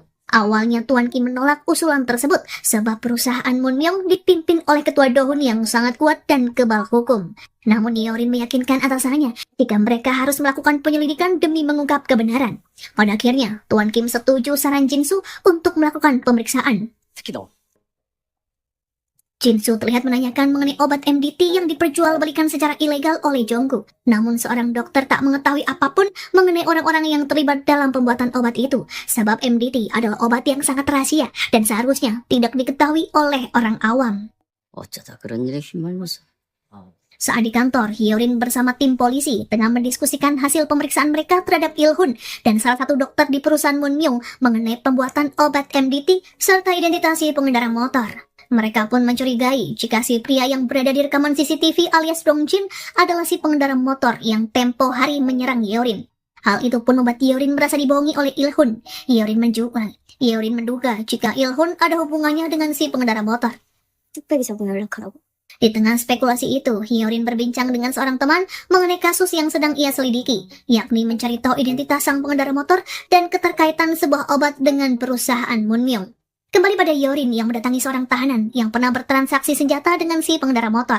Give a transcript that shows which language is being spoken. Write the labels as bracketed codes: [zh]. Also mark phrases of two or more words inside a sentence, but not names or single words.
[id] Awalnya Tuan Kim menolak usulan tersebut sebab perusahaan Munmyung dipimpin oleh ketua Dohun yang sangat kuat dan kebal hukum. Namun Yorin meyakinkan atasannya jika mereka harus melakukan penyelidikan demi mengungkap kebenaran. Pada akhirnya, Tuan Kim setuju saran Jinsu untuk melakukan pemeriksaan. [ko] 특히 너. [id] Jinsu terlihat menanyakan mengenai obat MDT yang diperjualbelikan secara ilegal oleh Jonggu. Namun seorang dokter tak mengetahui apapun mengenai orang-orang yang terlibat dalam pembuatan obat itu. Sebab MDT adalah obat yang sangat rahasia dan seharusnya tidak diketahui oleh orang awam. [ko] 어쩌다 그런 일에 휘말려서. [id] Saat di kantor, Hyorin bersama tim polisi tengah mendiskusikan hasil pemeriksaan mereka terhadap Il-hun dan salah satu dokter di perusahaan Munmyung mengenai pembuatan obat MDT serta identitas si pengendara motor. Mereka pun mencurigai jika si pria yang berada di rekaman CCTV alias Dongjin adalah si pengendara motor yang tempo hari menyerang Hyorin. Hal itu pun membuat Hyorin merasa dibohongi oleh Il-hun. Hyorin menduga jika Il-hun ada hubungannya dengan si pengendara motor. [ko] 뚝배기 잡고 연락하라고. [id] Di tengah spekulasi itu, Hyorin berbincang dengan seorang teman mengenai kasus yang sedang ia selidiki, yakni mencari tahu identitas sang pengendara motor dan keterkaitan sebuah obat dengan perusahaan Munmyung. Kembali pada Hyorin yang mendatangi seorang tahanan yang pernah bertransaksi senjata dengan si pengendara motor.